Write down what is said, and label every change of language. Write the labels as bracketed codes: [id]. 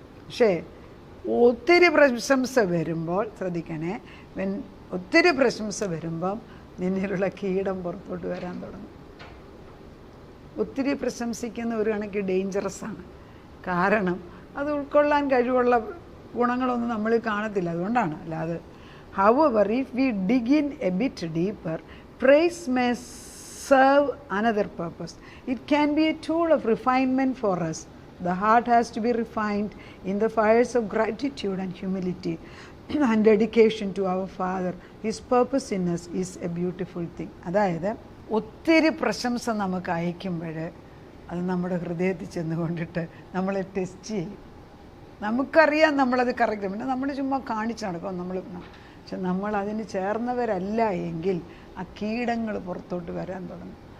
[ml] പക്ഷേ ഒത്തിരി പ്രശംസ വരുമ്പോൾ ശ്രദ്ധിക്കണേ, ഒത്തിരി പ്രശംസ വരുമ്പം നിന്നിലുള്ള കീടം പുറത്തോട്ട് വരാൻ തുടങ്ങും. ഒത്തിരി പ്രശംസിക്കുന്ന ഒരു കണക്ക് ഡേഞ്ചറസ് ആണ്. കാരണം അത് ഉൾക്കൊള്ളാൻ കഴിവുള്ള ഗുണങ്ങളൊന്നും നമ്മളിൽ കാണത്തില്ല. അതുകൊണ്ടാണ്. അല്ലാതെ [en] however if we dig in a bit deeper, praise may serve another purpose. It can be a tool of refinement for us. The heart has to be refined in the fires of gratitude and humility and dedication to our Father. His purpose in us is a beautiful thing. [ml] അതായത് ഒത്തിരി പ്രശംസ നമുക്ക് അയക്കുമ്പോൾ അത് നമ്മുടെ ഹൃദയത്തിൽ ചെന്നുകൊണ്ടിട്ട് നമ്മളെ test ചെയ്യും. നമുക്കറിയാം നമ്മളത് കറക്റ്റ്, പിന്നെ നമ്മൾ ചുമ്മാ കാണിച്ച് നടക്കും പക്ഷെ നമ്മളതിന് ചേർന്നവരല്ല എങ്കിൽ ആ കീടങ്ങൾ പുറത്തോട്ട് വരാൻ തുടങ്ങും.